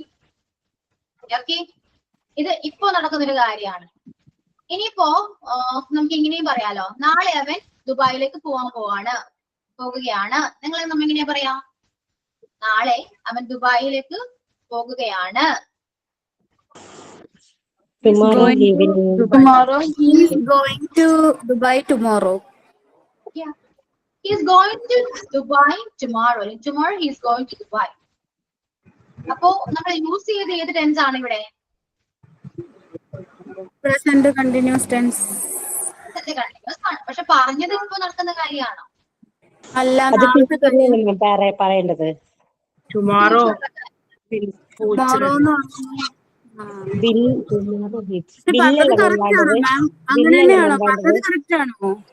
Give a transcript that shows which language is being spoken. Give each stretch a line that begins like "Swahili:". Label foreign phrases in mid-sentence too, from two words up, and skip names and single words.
Malayalam: ഓക്കെ, ഇത് ഇപ്പോ നടക്കുന്നൊരു കാര്യമാണ്. ഇനിയിപ്പോ നമുക്ക് ഇങ്ങനെയും പറയാലോ, നാളെ അവൻ ദുബായിലേക്ക് പോകുകയാണ്. നിങ്ങൾ നമ്മ എങ്ങനെയാ പറയാ? നാളെ അവൻ ദുബായിലേക്ക് പോകുകയാണ്.
English: Tomorrow he is going to Dubai tomorrow. Yeah, he is going to Dubai tomorrow. Tomorrow he is going to Dubai.
Malayalam: അപ്പോ നമ്മൾ യൂസ് ചെയ്ത് ഏത് ടെൻസ് ആണ് ഇവിടെ?
English: Present continuous tense.
Malayalam: പക്ഷെ പറഞ്ഞത് ഇപ്പൊ നടക്കുന്ന കാര്യമാണോ? അല്ല, പറയേണ്ടത് ടുമോറോ അങ്ങനെ തന്നെയാണോ പറഞ്ഞത്? കറക്റ്റ് ആണോ?